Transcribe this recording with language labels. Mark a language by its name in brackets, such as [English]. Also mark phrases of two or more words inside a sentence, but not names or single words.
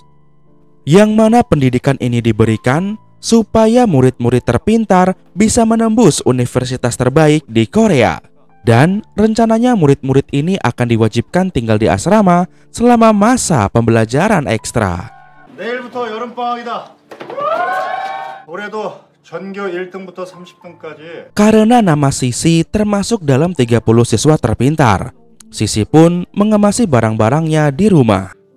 [Indonesian] Yang mana pendidikan ini diberikan supaya murid-murid terpintar bisa menembus universitas terbaik di Korea. Dan rencananya murid-murid ini akan diwajibkan tinggal di asrama selama masa pembelajaran ekstra. [Korean] 내일부터 여름방학이다. 올해도 전교 1등부터 30등까지. [Indonesian] Karena nama Sisi termasuk dalam 30 siswa terpintar, Sisi pun mengemasi barang-barangnya di rumah.